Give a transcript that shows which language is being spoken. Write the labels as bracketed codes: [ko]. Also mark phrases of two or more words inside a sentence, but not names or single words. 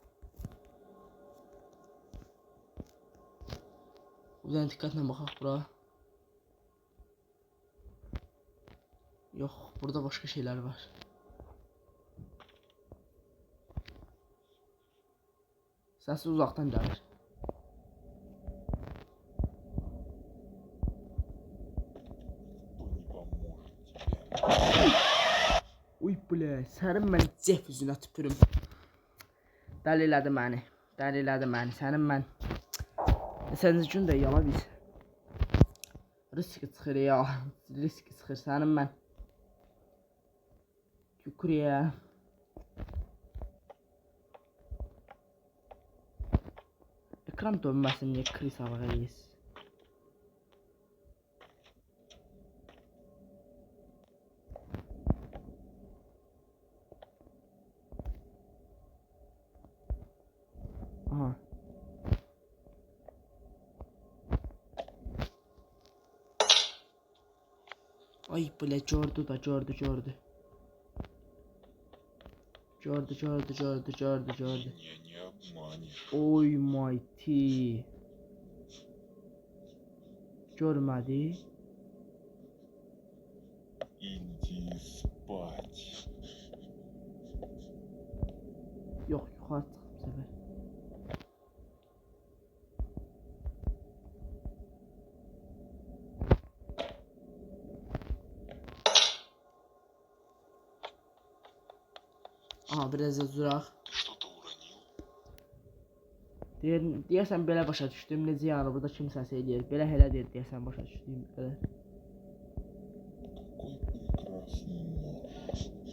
[az] Buradan diqqətlə baxaq bura. Yox, burada başqa şeyler var. Səsi uzaqdan gəlir. [ru] Кто не поможет тебе? [az] Uy bile, sənin mən cef üzünə tüpürüm. Dəli elədi məni. Dəli elədi məni. Sənin mən. Sənin üçün də yala biz. Risk çıxır ya. Risk çıxır sənin mən. Şükriyə. Ekran dönməsin niyə kriz alırız? Aha. Ay bile gördü da gördü. Gördü. [ru] Меня не обманешь. [az] Oy mighty. Görmədi. [ru] Иди спать. [az] Yox, yuxarı çıxdım bu səfər. Aha, biraz da duraq. [ru] Ты что-то уронил? [az] Deyəsən belə başa düşdüm. Necə yəni burada kim səs eləyir? Belə elə deyir deyəsən başa düşdüyüm qədər. [ru] Какой прекрасный нож.